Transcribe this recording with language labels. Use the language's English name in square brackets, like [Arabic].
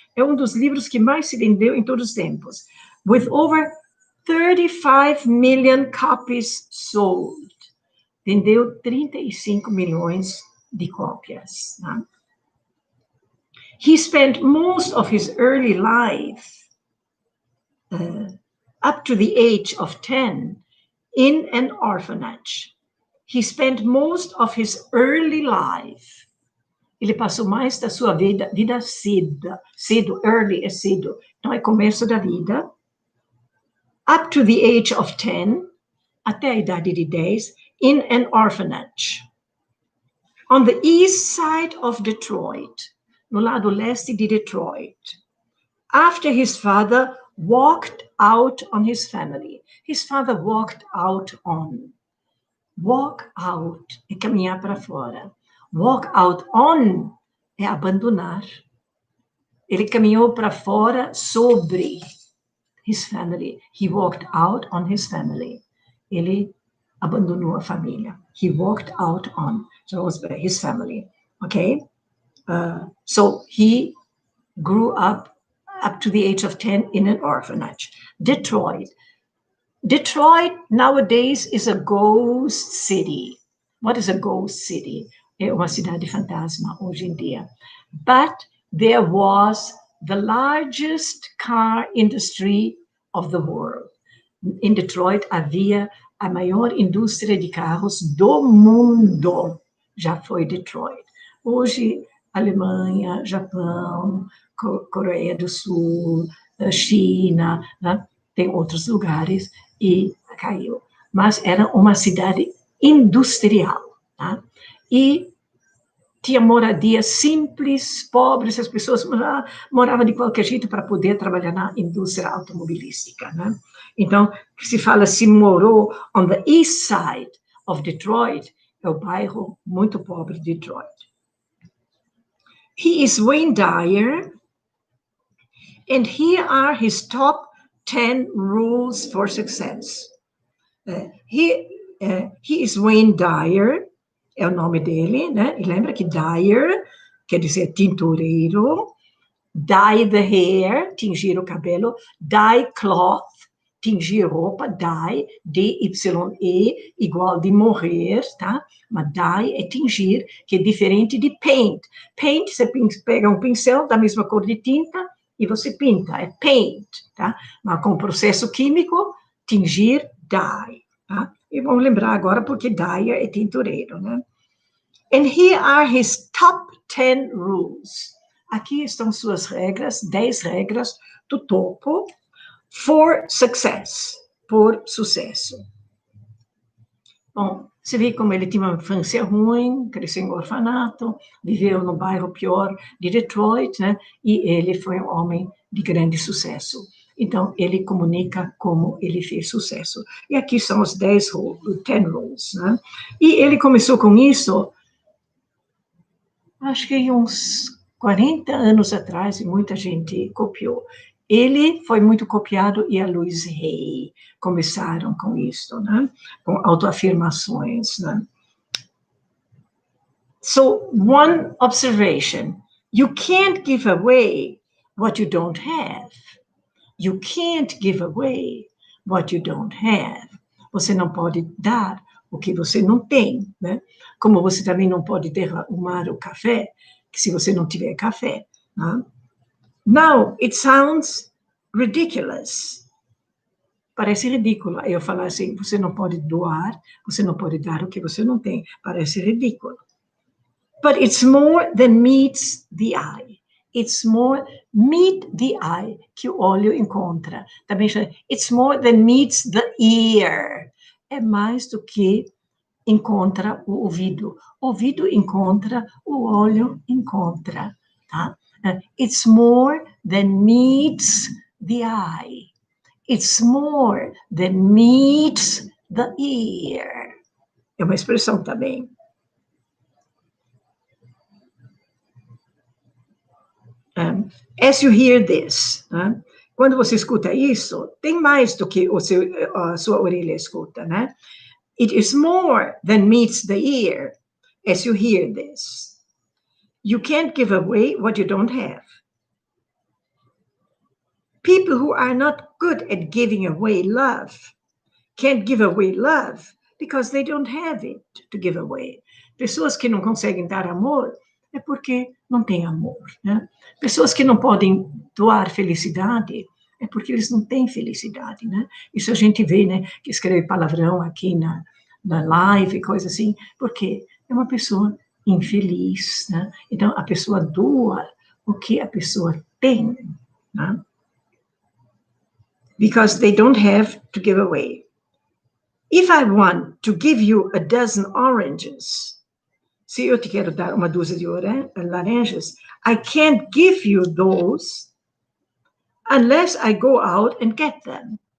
[Portuguese] É um dos livros que mais se vendeu em todos os tempos, [English] with over 35 million copies sold. [Portuguese] Vendeu 35 milhões de cópias. Né? [English] He spent most of his early life, up to the age of 10, in an orphanage. He spent most of his early life. [Portuguese] Ele passou mais da sua vida cedo, early é cedo, então é começo da vida. [English] Up to the age of 10, [Portuguese] até a idade de 10, [English] in an orphanage. On the east side of Detroit, [Portuguese] no lado leste de Detroit. [English] After his father walked out on his family. His father walked out on. [Portuguese] Walk out é caminhar para fora. Walk out on é abandonar. Ele caminhou para fora sobre [English] his family. He walked out on his family. [Portuguese] Ele abandonou a família. [English] He walked out on. So it was his family. Okay? So he grew up to the age of 10 in an orphanage. Detroit nowadays is a ghost city. What is a ghost city? [Portuguese] É uma cidade fantasma hoje em dia. [English] But there was the largest car industry of the world. [Portuguese] Em Detroit havia a maior indústria de carros do mundo. Já foi Detroit. Hoje, Alemanha, Japão, Coreia do Sul, China, né? Tem outros lugares e caiu. Mas era uma cidade industrial. Tá? E tinha moradia simples, pobres, as pessoas moravam de qualquer jeito para poder trabalhar na indústria automobilística. Né? Então, se fala se morou [English] on the east side of Detroit, [Portuguese] é o bairro muito pobre de Detroit. [English] He is Wayne Dyer, and here are his top 10 rules for success. He is Wayne Dyer, [Portuguese] é o nome dele, né? E lembra que Dyer quer dizer tintureiro, [English] dye the hair, [Portuguese] tingir o cabelo, [English] dye cloth, [Portuguese] tingir roupa, dye, D-Y-E, igual de morrer, tá? Mas dye é tingir, que é diferente de paint. Paint, você pega um pincel da mesma cor de tinta e você pinta, é paint, tá? Mas com o processo químico, tingir, dye, tá? E vamos lembrar agora porque Dyer é tintureiro, né? [English] And here are his top 10 rules. [Portuguese] Aqui estão suas regras, 10 regras do topo [English] for success, [Portuguese] por sucesso. Bom, você vê como ele tinha uma infância ruim, cresceu em orfanato, viveu no bairro pior de Detroit, né? E ele foi um homem de grande sucesso. Então, ele comunica como ele fez sucesso. E aqui são os 10 rules, né? E ele começou com isso, acho que uns 40 anos atrás, e muita gente copiou. Ele foi muito copiado e a Louise Hay começaram com isso, né? Com autoafirmações, né? [English] So, one observation, you can't give away what you don't have. You can't give away what you don't have. [Portuguese] Você não pode dar o que você não tem, né? Como você também não pode derramar o café, que se você não tiver café. Né? [English] Now, it sounds ridiculous. [Portuguese] Parece ridículo eu falar assim, você não pode doar, você não pode dar o que você não tem. Parece ridículo. [English] But it's more than meets the eye. It's more, meet the eye, [Portuguese] que o olho encontra. Também chama, [English] it's more than meets the ear. [Portuguese] É mais do que encontra o ouvido. O ouvido encontra, o olho encontra. Tá? [English] It's more than meets the eye. It's more than meets the ear. [Portuguese] É uma expressão também. [English] As you hear this, né? [Portuguese] Quando você escuta isso, tem mais do que a sua orelha escuta, né? [English] It is more than meets the ear as you hear this. You can't give away what you don't have. People who are not good at giving away love can't give away love because they don't have it to give away. [Portuguese] Pessoas que não conseguem dar amor é porque não têm amor, né? Pessoas que não podem doar felicidade é porque eles não têm felicidade, né? Isso a gente vê, né? Que escreve palavrão aqui na live, coisa assim, porque é uma pessoa infeliz, né? Então, a pessoa doa o que a pessoa tem, né? [English] Because they don't have to give away. If I want to give you a dozen oranges, [Portuguese] se eu te quero dar uma dúzia de laranjas, [English] I can't give you those unless I go out and get them.